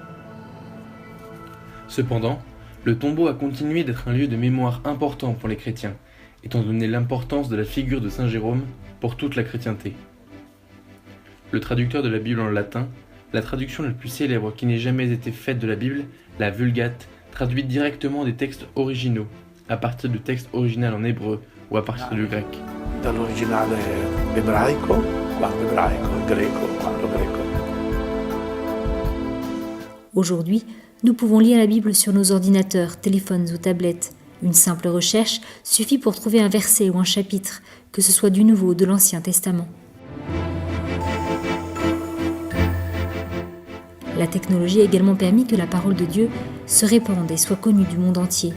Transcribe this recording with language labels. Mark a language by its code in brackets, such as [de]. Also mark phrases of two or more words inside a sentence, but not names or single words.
[fr] Cependant, le tombeau a continué d'être un lieu de mémoire important pour les chrétiens, étant donné l'importance de la figure de Saint Jérôme pour toute la chrétienté. Le traducteur de la Bible en latin, la traduction la plus célèbre qui n'ait jamais été faite de la Bible, la Vulgate, traduit directement des textes originaux, à partir de textes originaux en hébreu ou à partir du grec. [it] Dall'originale ebraico, quando ebraico, greco, quando greco. [fr] Aujourd'hui, nous pouvons lire la Bible sur nos ordinateurs, téléphones ou tablettes. Une simple recherche suffit pour trouver un verset ou un chapitre, que ce soit du Nouveau ou de l'Ancien Testament. La technologie a également permis que la parole de Dieu se répande et soit connue du monde entier.